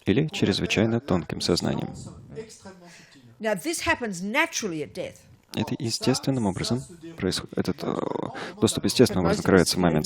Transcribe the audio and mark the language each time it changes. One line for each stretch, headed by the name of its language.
Russian: или чрезвычайно тонким сознанием.
English: Now, this happens naturally at death.
Russian: Это естественным образом происходит. Этот доступ естественным образом открывается в момент